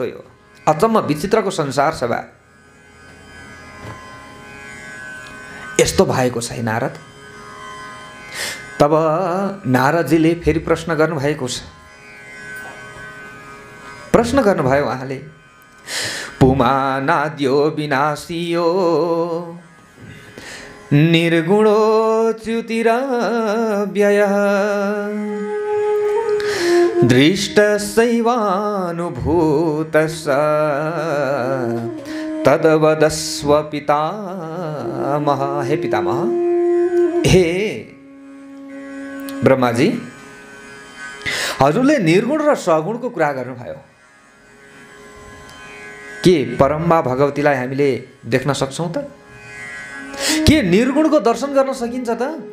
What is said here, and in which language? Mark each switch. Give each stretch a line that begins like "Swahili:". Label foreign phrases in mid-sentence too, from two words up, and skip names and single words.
Nepali: यो अचम्म विचित्रको संसार छ बा। यस्तो भएको छ नारद। तब नारदजीले फेरि प्रश्न गर्नुभएको छ। प्रश्न गर्नुभयो उहाँले,
Sanskrit: पुमानाद्यो विनाशियो निर्गुणो च्युतिरव्ययः दृष्टसैवानुभूतस्य तद्वदस्व पितामह।
Nepali: हे पितामह, हे ब्रह्माजी, हजुरले निर्गुण र सगुणको कुरा गर्नुभयो। के परम्बा भगवतीलाई हामीले देख्न सक्छौँ त? के निर्गुणको दर्शन गर्न सकिन्छ त?